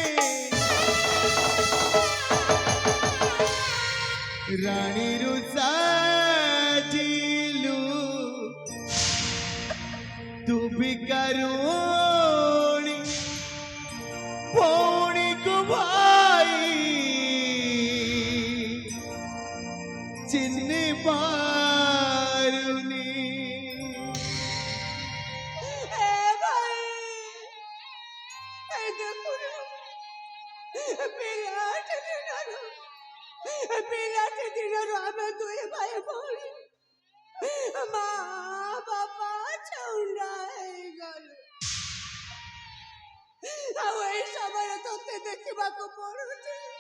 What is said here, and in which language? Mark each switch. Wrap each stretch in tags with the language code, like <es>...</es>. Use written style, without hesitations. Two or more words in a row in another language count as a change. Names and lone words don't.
<or>ରାଣୀରୁ ସାଜିଲୁ ତୁ ଭିକାରୁଣୀ ଭଉଣୀକୁ ଭାଇ ଚିହ୍ନି ପାରୁନି</or> <bn>এ ভাই এই দেখুন</bn> <or>ପିଲାଟି ଦିନରୁ ଆମେ ଦୁଇ ଭାଇ ଭଉଣୀ ମା ବାପା ଛଉଣ୍ଡା ହେଇଗଲୁ ଆଉ ଏଇ ସମୟରେ ତତେ ଦେଖିବାକୁ ପଡୁଛି</or>